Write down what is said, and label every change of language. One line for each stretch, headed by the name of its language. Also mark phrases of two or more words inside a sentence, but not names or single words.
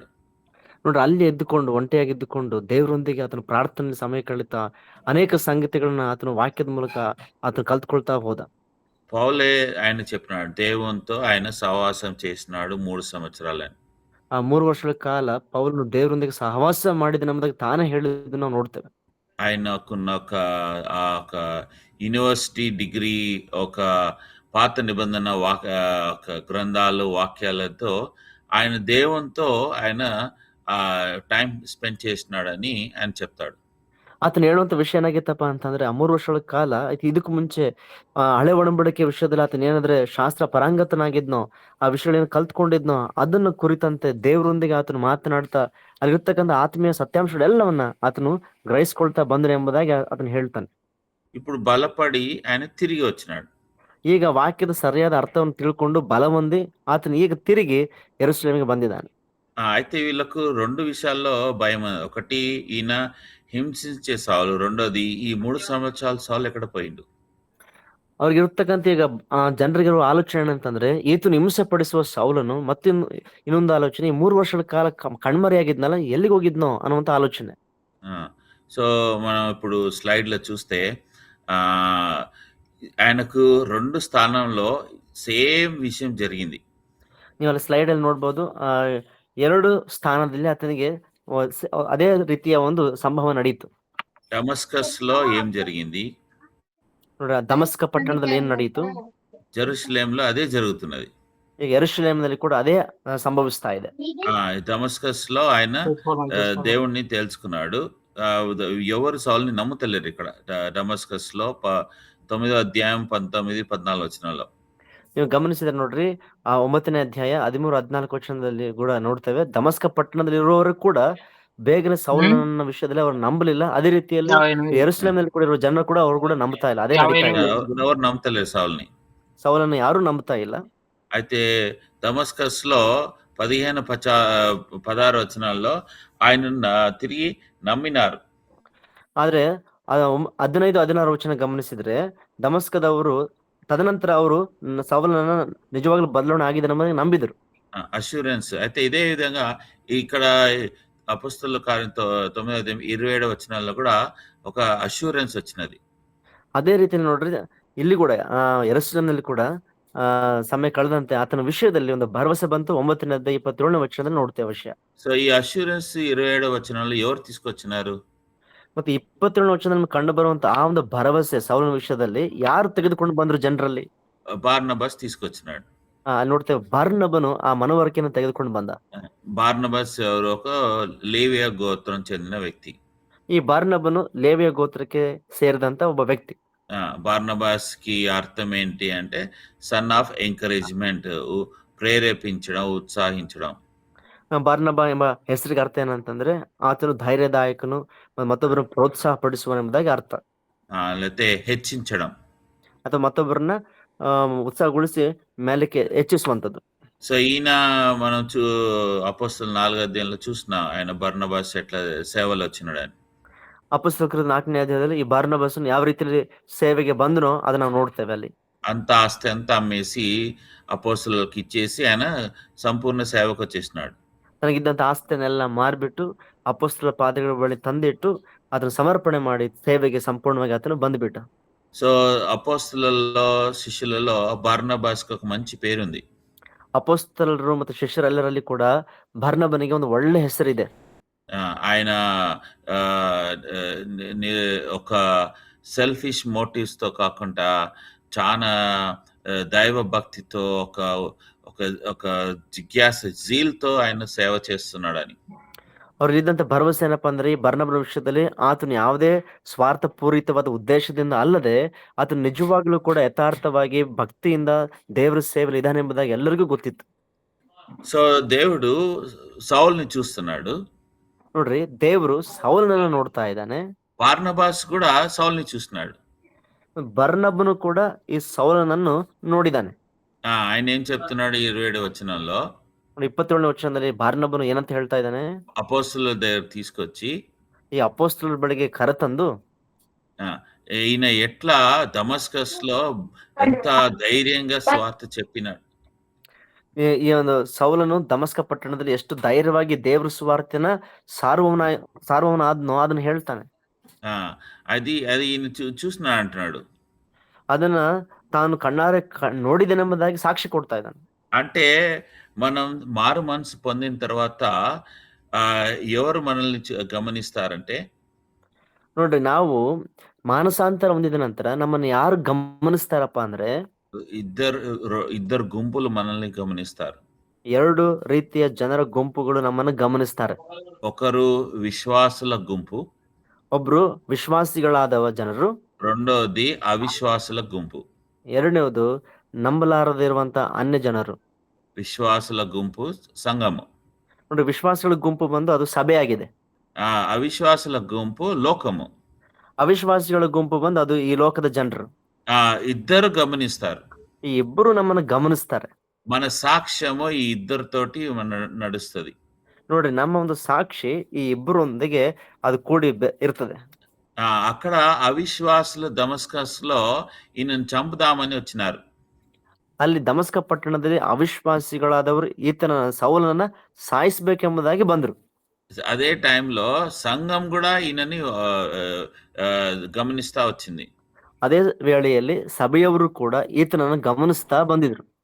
Kannada: ನೋಡ್ರಿ ಅಲ್ಲಿ ಎದ್ದುಕೊಂಡು ಒಂಟಿಯಾಗಿದ್ದುಕೊಂಡು ದೇವರೊಂದಿಗೆ ಆತನು ಪ್ರಾರ್ಥನೆಯಲ್ಲಿ ಸಮಯ ಕಳೀತಾ ಅನೇಕ ಸಂಗತಿಗಳನ್ನ ಆತನು ವಾಕ್ಯದ ಮೂಲಕ ಆತನು ಕಲ್ತ್ಕೊಳ್ತಾ ಹೋದ.
Telugu: పౌలే ఆయన చెప్పినాడు. దేవునితో ఆయన సహవాసం చేసినాడు 3 సంవత్సరాలని.
Kannada: ಆ 3 ವರ್ಷಗಳ ಕಾಲ ಪೌಲನು ದೇವರೊಂದಿಗೆ ಸಹವಾಸ ಮಾಡಿದ ಎಂಬುದಾಗಿ ತಾನೇ ಹೇಳಿದ್ದನ್ನು ನಾವು ನೋಡ್ತೇವೆ.
Telugu: ఆయనకున్న ఒక
English: university degree,
Telugu: ఒక పాత నిబంధన ఒక గ్రంథాలు, వాక్యాలతో ఆయన దేవునితో ఆయన
English: time spend
Telugu: చేసినాడని ఆయన చెప్తాడు.
Kannada: ಆತನು ಹೇಳುವಂತ ವಿಷಯ ಏನಾಗಿತ್ತಪ್ಪ ಅಂತಂದ್ರೆ ಆ 3 ವರ್ಷಗಳ ಕಾಲ ಇದಕ್ಕೂ ಮುಂಚೆ ಹಳೆ ಒಡಂಬಡಿಕೆ ವಿಷಯದಲ್ಲಿ ಆತನ ಏನಾದ್ರೆ ಶಾಸ್ತ್ರ ಪರಾಂಗತನಾಗಿದ್ನೋ, ಆ ವಿಷಯಗಳನ್ನ ಕಲ್ತ್ಕೊಂಡಿದ್ನೋ ಅದನ್ನ ಕುರಿತಂತೆ ದೇವರೊಂದಿಗೆ ಆತನು ಮಾತನಾಡ್ತಾ ಅಲ್ಲಿರ್ತಕ್ಕಂಥ ಆತ್ಮೀಯ ಸತ್ಯಾಂಶಗಳೆಲ್ಲವನ್ನ ಆತನು ಗ್ರಹಿಸ್ಕೊಳ್ತಾ ಬಂದನು ಎಂಬುದಾಗಿ ಆತನು ಹೇಳ್ತಾನೆ.
Telugu: ఇప్పుడు బలపడి ఆయన తిరిగి వచ్చినాడు.
Kannada: ಈಗ ವಾಕ್ಯದ ಸರಿಯಾದ ಅರ್ಥವನ್ನು ತಿಳ್ಕೊಂಡು ಬಲ ಹೊಂದಿ ಆತನು ಈಗ ತಿರುಗಿ ಯೆರೂಸಲೇಮಿಗೆ ಬಂದಿದ್ದಾನೆ.
Telugu: అయితే వీళ్ళకు 2 విషయాల్లో భయం. ఒకటి ఈయన హింసించే సౌలు, రెండోది ఈ 3 సంవత్సరాలు సౌలు ఎక్కడ పోయిండు?
Kannada: ಅವ್ರಿಗೆ ಇರ್ತಕ್ಕಂಥ ಈಗ ಜನರಿಗಿರುವ ಆಲೋಚನೆ ಅಂತಂದ್ರೆ ಈತನು ಹಿಂಸೆ ಪಡಿಸುವ ಸೌಲನು ಇನ್ನೊಂದು ಆಲೋಚನೆ ಈ 3 ವರ್ಷಗಳ ಕಾಲ ಕಣ್ಮರೆಯಾಗಿದ್ನಲ್ಲ ಎಲ್ಲಿಗೆ ಹೋಗಿದ್ನೋ ಅನ್ನುವಂತ ಆಲೋಚನೆ.
Telugu: సో మనం ఇప్పుడు స్లైడ్‌లో చూస్తే ఆయనకు 2 స్థానంలో సేమ్ విషయం జరిగింది.
Kannada: ನೀವು ಅಲ್ಲಿ ಸ್ಲೈಡ್ ಅಲ್ಲಿ ನೋಡ್ಬೋದು 2 ಸ್ಥಾನದಲ್ಲಿ ಆತನಿಗೆ ಅದೇ ರೀತಿಯ ಒಂದು ಸಂಭವ ನಡೆಯಿತು.
Telugu: డమస్కస్‌లో ఏం జరిగింది?
Kannada: ನೋಡ್ರಿ ದಮಸ್ಕ ಪಟ್ಟಣದಲ್ಲಿ ಏನ್ ನಡೆಯಿತು?
Telugu: జెరూసలేంలో అదే జరుగుతున్నది.
Kannada: ಈಗ ಯೆರೂಸಲೇಮಿನಲ್ಲಿ ಕೂಡ ಅದೇ ಸಂಭವಿಸ್ತಾ ಇದೆ.
Telugu: డమస్కస్‌లో ఆయన దేవుణ్ణి తెలుసుకున్నాడు. ఎవరు సౌలుని నమ్ముతలేరు ఇక్కడ. డమస్కస్‌లో 9వ అధ్యాయం 19, 14 వచనాల్లో.
Kannada: ನೀವು ಗಮನಿಸಿದ್ರೆ ನೋಡ್ರಿ 9ನೇ ಅಧ್ಯಾಯ 13, 14 ವಚನದಲ್ಲಿ ಕೂಡ ನೋಡ್ತೇವೆ. ದಮಸ್ಕ ಪಟ್ಟಣದಲ್ಲಿ ಇರುವವರು ಕೂಡ ಬೇಗನೆ ಸೌಲನ ವಿಷಯದಲ್ಲಿ ಅವರು ನಂಬಲಿಲ್ಲ. ಅದೇ ರೀತಿಯಲ್ಲಿ ಯೆರೂಸಲೇಮಿನಲ್ಲಿ ಕೂಡ ಇರುವ ಜನರು ಕೂಡ ಅವರು ಕೂಡ ನಂಬ್ತಾ ಇಲ್ಲ. ಅದೇ ನಡೀತಾ ಇದೆ.
Telugu: ఎవరు నమ్మతలేరు సౌలుని.
Kannada: సౌలను ಯಾರು ನಂಬ್ತಾ ಇಲ್ಲ.
Telugu: అయితే డమస్కస్‌లో 15, 16 వచనాల్లో ఆయన తిరిగి నమ్మినారు.
Kannada: ಆದ್ರೆ 15, 16 ವಚನ ಗಮನಿಸಿದ್ರೆ ದಮಸ್ಕದವರು ತದನಂತರ ಅವರು ಸೌಲನನ್ನ ನಿಜವಾಗ್ಲೂ ಬದಲಾವಣೆ ಆಗಿದೆ ನಮ್ಮನ್ನು ನಂಬಿದರು.
Telugu: అష్యూరెన్స్. అయితే ఇదే విధంగా ఇక్కడ అపొస్తలుల కార్యం 9వ అధ్యాయం 27వ వచనాల్లో కూడా ఒక అష్యూరెన్స్ వచ్చినది.
Kannada: ಅದೇ ರೀತಿ ನೋಡ್ರಿ ಇಲ್ಲಿ ಕೂಡ ಯೆರೂಸಲೇಮಿನಲ್ಲಿ ಕೂಡ ಸಮಯ ಕಳೆದಂತೆ ಆತನ ವಿಷಯದಲ್ಲಿ ಒಂದು ಭರವಸೆ ಬಂತು. 9ನೇ ಅಧ್ಯಾಯ 27ನೇ ವಚನದಲ್ಲಿ ನೋಡ್ತೇವೆ ವಿಷಯ.
Telugu: సో ఈ అష్యూరెన్స్ 27వ వచనంలో ఎవరు తీసుకొచ్చినారు?
Kannada: ಮತ್ತೆ 27ನೇ ವಚನದಲ್ಲಿ ಕಂಡು ಬರುವಂತ ಆ ಒಂದು ಭರವಸೆ ಸೌಲನ ವಿಷಯದಲ್ಲಿ ಯಾರು ತೆಗೆದುಕೊಂಡು ಬಂದ್ರು ಜನರಲ್ಲಿ?
Telugu: బార్నబాస్ తీసుకొచ్చినాడు.
Kannada: ಅಲ್ಲಿ ನೋಡ್ತೇವೆ ಬಾರ್ನಬನು ಆ ಮನವರಿಕೆಯನ್ನು ತೆಗೆದುಕೊಂಡು ಬಂದ.
Telugu: బార్నబాస్ ఎవరు? ఒక లేవియ గోత్రం చెందిన వ్యక్తి.
Kannada: ಈ ಬಾರ್ನಬನು ಲೇವಿಯ ಗೋತ್ರಕ್ಕೆ ಸೇರಿದಂತ ಒಬ್ಬ ವ್ಯಕ್ತಿ.
Telugu: బార్నబాస్ కి అర్థం ఏంటి అంటే
English: son of encouragement,
Telugu: ప్రేరేపించడం, ఉత్సాహించడం.
Kannada: ಬಾರ್ನಬ ಎಂಬ ಹೆಸರಿಗೆ ಅರ್ಥ ಏನಂತಂದ್ರೆ ಆತನು ಧೈರ್ಯದಾಯಕನು, ಮತ್ತೊಬ್ಬರನ್ನು ಪ್ರೋತ್ಸಾಹ ಪಡಿಸುವ ಎಂಬುದಾಗಿ ಅರ್ಥ.
Telugu: లేకపోతే హెచ్చించడం,
Kannada: ಅಥವಾ ಮತ್ತೊಬ್ಬರನ್ನ ಉತ್ಸಾಹಗೊಳಿಸಿ ಮೇಲಕ್ಕೆ ಹೆಚ್ಚಿಸುವಂತದ್ದು.
Telugu: సో ఈయన మనం అపోస్తలుల 4వ అధ్యాయంలో చూస్తున్నాం ఆయన బర్నబాస్ ఎట్లా సేవలో వచ్చినాడు అని.
Kannada: ಅಪೊಸ್ತಲರ 4ನೇ ಅಧ್ಯಾಯದಲ್ಲಿ ಈ ಬಾರ್ನಬಾಸ್ ಯಾವ ರೀತಿಯಲ್ಲಿ ಸೇವೆಗೆ ಬಂದನೋ ಅದನ್ನ ನಾವು ನೋಡ್ತೇವೆ ಅಲ್ಲಿ.
Telugu: అంత ఆస్తి అంతా అమ్మేసి అపోస్తలులకు ఇచ్చేసి ఆయన సంపూర్ణ సేవకు వచ్చేసినాడు.
Kannada: ತನಗಿದ್ದಂತ ಆಸ್ತಿಯನ್ನೆಲ್ಲ ಮಾರ್ಬಿಟ್ಟು ಅಪೊಸ್ತಲರ ಪಾದಗಳ ಬಳಿ ತಂದಿಟ್ಟು ಅದನ್ನ ಸಮರ್ಪಣೆ ಮಾಡಿ ಸೇವೆಗೆ ಸಂಪೂರ್ಣವಾಗಿ ಆತನು ಬಂದ್ಬಿಟ್ಟ.
Telugu: సో అపోస్తలులలో శిష్యులలో బర్నబాస్కి ఒక మంచి పేరుంది.
Kannada: ಅಪೊಸ್ತಲರು ಮತ್ತು ಶಿಷ್ಯರೆಲ್ಲರಲ್ಲಿ ಕೂಡ ಬಾರ್ನಬನಿಗೆ ಒಂದು ಒಳ್ಳೆ ಹೆಸರಿದೆ.
Telugu: ఆయన ఒక
English: selfish motives
Telugu: తో కాకుండా చాలా దైవ భక్తితో ఒక జిజ్ఞాస జీల్తో ఆయన సేవ చేస్తున్నాడని.
Kannada: ಅವ್ರಲ್ಲಿದ್ದಂಥ ಭರವಸೆ ಏನಪ್ಪಾ ಅಂದ್ರೆ, ಈ ಬರ್ನಬನ ವಿಷಯದಲ್ಲಿ ಆತನು ಯಾವುದೇ ಸ್ವಾರ್ಥಪೂರಿತವಾದ ಉದ್ದೇಶದಿಂದ ಅಲ್ಲದೆ, ಆತನು ನಿಜವಾಗ್ಲೂ ಕೂಡ ಯಥಾರ್ಥವಾಗಿ ಭಕ್ತಿಯಿಂದ ದೇವರ ಸೇವೆಯಲ್ಲಿ ಇದಾನೆ ಎಂಬುದಾಗಿ ಎಲ್ಲರಿಗೂ ಗೊತ್ತಿತ್ತು.
Telugu: సో దేవుడు సౌల్ని చూస్తున్నాడు.
Kannada: ನೋಡ್ರಿ, ದೇವರು ಸೌಲನನ್ನ ನೋಡ್ತಾ ಇದ್ದಾನೆ.
Telugu: బార్నబాస్ కూడా సౌల్ని చూస్తున్నాడు.
Kannada: ಬರ್ನಬನು ಕೂಡ ಈ ಸೌಲನನ್ನು ನೋಡಿದಾನೆ.
Telugu: ఆయన ఏం చెప్తున్నాడు 27 వచనంలో,
Kannada: 27ನೇ ವಚನದಲ್ಲಿ ಬಾರ್ನಬನು ಏನಂತ ಹೇಳ್ತಾ ಇದ್ದಾನೆ?
Telugu: అపోస్తలుల దగ్గర తీసుకొచ్చి
Kannada: ಈ ಅಪೊಸ್ತಲರ ಬಳಿಗೆ ಕರೆತಂದು,
Telugu: ఆ, ఈయన ఎట్లా దమస్కస్లో ఎంత ధైర్యంగా స్వార్థ చెప్పినాడు.
Kannada: ಈ ಒಂದು ಸೌಲನು ದಮಸ್ಕ ಪಟ್ಟಣದಲ್ಲಿ ಎಷ್ಟು ಧೈರ್ಯವಾಗಿ ದೇವ್ರ ಸುವಾರ್ತೆನ ಸಾರುವವನ ಆದ್ನೋ ಅದನ್ನ ಹೇಳ್ತಾನೆ.
Telugu: ఆ, అది అది ఈయన చూస్తున్నా అంటున్నాడు.
Kannada: ಅದನ್ನ ತಾನು ಕಣ್ಣಾರೆ ನೋಡಿದೆನೆಂಬುದಾಗಿ ಸಾಕ್ಷಿ ಕೊಡ್ತಾ ಇದ್ದಾನೆ.
Telugu: అంటే మనం మారు మనసు పొందిన తర్వాత ఎవరు మనల్ని గమనిస్తారంటే,
Kannada: ನೋಡ್ರಿ, ನಾವು ಮಾನಸಾಂತರ ಹೊಂದಿದ ನಂತರ ನಮ್ಮನ್ನ ಯಾರು ಗಮನಿಸ್ತಾರಪ್ಪ ಅಂದ್ರೆ,
Telugu: ఇద్దరు గుంపులు మనల్ని గమనిస్తారు.
Kannada: 2 ರೀತಿಯ ಜನರ ಗುಂಪುಗಳು ನಮ್ಮನ್ನ ಗಮನಿಸ್ತಾರೆ.
Telugu: ఒకరు విశ్వాసుల గుంపు,
Kannada: ಒಬ್ರು ವಿಶ್ವಾಸಿಗಳಾದವ ಜನರು,
Telugu: రెండోది అవిశ్వాసుల గుంపు.
Kannada: ಎರಡನೇದು ನಂಬಲಾರದಿರುವಂತ ಅನ್ಯ ಜನರು.
Telugu: విశ్వాసుల గుంపు సంఘము.
Kannada: ನೋಡಿ, ವಿಶ್ವಾಸಗಳ ಗುಂಪು ಬಂದು ಅದು ಸಭೆ ಆಗಿದೆ.
Telugu: అవిశ్వాసుల గుంపు లోకము.
Kannada: ಅವಿಶ್ವಾಸಿಗಳ ಗುಂಪು ಬಂದು ಅದು ಈ ಲೋಕದ ಜನರು.
Telugu: ఇద్దరు గమనిస్తారు.
Kannada: ಈ ಇಬ್ಬರು ನಮ್ಮನ್ನ ಗಮನಿಸ್ತಾರೆ.
Telugu: మన సాక్ష్యము ఈ ఇద్దరితోటి నడుస్తుంది.
Kannada: ನೋಡ್ರಿ, ನಮ್ಮ ಒಂದು ಸಾಕ್ಷಿ ಈ ಇಬ್ಬರೊಂದಿಗೆ ಅದು ಕೂಡಿ ಇರ್ತದೆ.
Telugu: అక్కడ అవిశ్వాసులు దమస్కస్ లో ఈయనను చంపుదామని వచ్చినారు.
Kannada: ಅಲ್ಲಿ ದಮಸ್ಕ ಪಟ್ಟಣದಲ್ಲಿ ಅವಿಶ್ವಾಸಿಗಳಾದವರು ಈತನ ಸೌಲನನ್ನ ಸಾಯಿಸಬೇಕೆಂಬುದಾಗಿ ಬಂದ್ರು.
Telugu: అదే టైంలో సంఘం కూడా ఈయనని గమనిస్తా వచ్చింది.
Kannada: ಅದೇ ವೇಳೆಯಲ್ಲಿ ಸಭೆಯವರು ಕೂಡ ಈತನನ್ನ ಗಮನಿಸ್ತಾ ಬಂದಿದ್ರು.